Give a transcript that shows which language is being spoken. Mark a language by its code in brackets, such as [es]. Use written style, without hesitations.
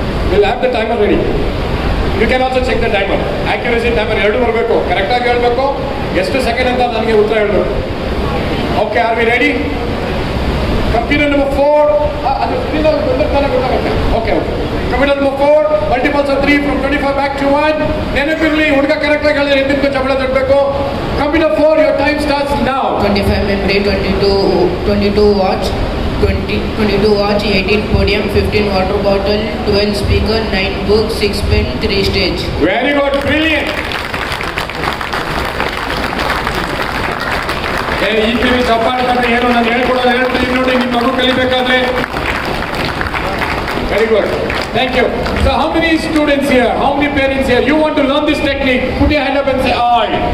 [en] We'll have the timer ready. You can also check the timer. [kn] Accuracy timer ಎರಡು ಬರಬೇಕು, ಕರೆಕ್ಟಾಗಿ ಹೇಳಬೇಕು, ಎಷ್ಟು ಸೆಕೆಂಡ್ ಅಂತ ನನಗೆ ಉತ್ತರ ಹೇಳಬೇಕು. Okay, [en] Are we ready? [kn] Computer number 4 ಅದು ಸ್ಕ್ರೀನಲ್ಲಿ ಬಂದಿರ್ತಾನೆ ಗೊತ್ತಾಗುತ್ತೆ. Okay okay. Computer number 4 multiples of 3 from 25 back to 1. ನೆನಪಿರಲಿ, ಹುಡುಗ ಕರೆಕ್ಟಾಗಿ ಹೇಳಿದ್ರೆ ಎದ್ದಿದ್ದು ಚಪ್ಪಳ ತಟ್ಟಬೇಕು. [en] Computer 4, your time starts now. 25 memory, 22 watch, 22 watch, 18 podium, 15 water bottle, 12 speaker, 9 books, 6 pen, 3 stage. Very good, brilliant. [kn] ಈ ಕಿವಿ ಚಪ್ಪಾಳೆ ಏನು ನಾನು ಹೇಳ್ಕೊಡೋದು ಹೇಳ್ತೀನಿ ನೋಡಿ, ನಿಮ್ಮ ಮಗು ಕಲಿಬೇಕಾದ್ರೆ. [en] Very good. Thank you. So how many students here, how many parents here, you want to learn this technique? Put your hand up and say I.